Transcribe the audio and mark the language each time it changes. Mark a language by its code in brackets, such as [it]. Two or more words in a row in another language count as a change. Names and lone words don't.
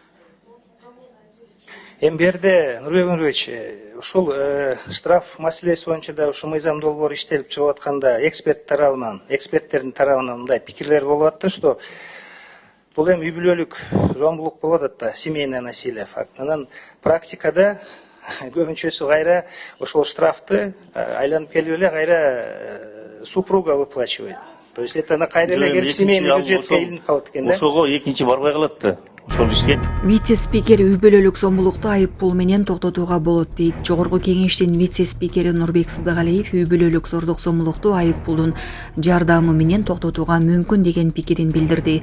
[ky] Эми берде Нурбек Нурбекович, ушул штраф маселеси боюнча да ушу мыйзам долбоору иштелип чыгып атканда эксперттердин тарабынан мындай пикирлер болуп атты, что бул эми үй бүлөлүк зомбулук болуп атат да, [ru] семейное насилие факт. [ky] Анан практикада көбүнчөсү кайра ошол штрафты айланып келип эле кайра [ru] супруга выплачивает. То есть это на [ky] кайра эле келип семейный бюджетке илинип калат экен да. Ошого экинчи барбай калат да. Вице-спикер үй бүлөлүк зомбулукту айып пул менен токтотууга болот дейт. Жогорку кеңештин вице-спикери Нурбек Сыдыгалиев үй бүлөлүк зордук зомбулукту айып пулдун жардамы менен токтотууга мүмкүн деген пикирин билдирди.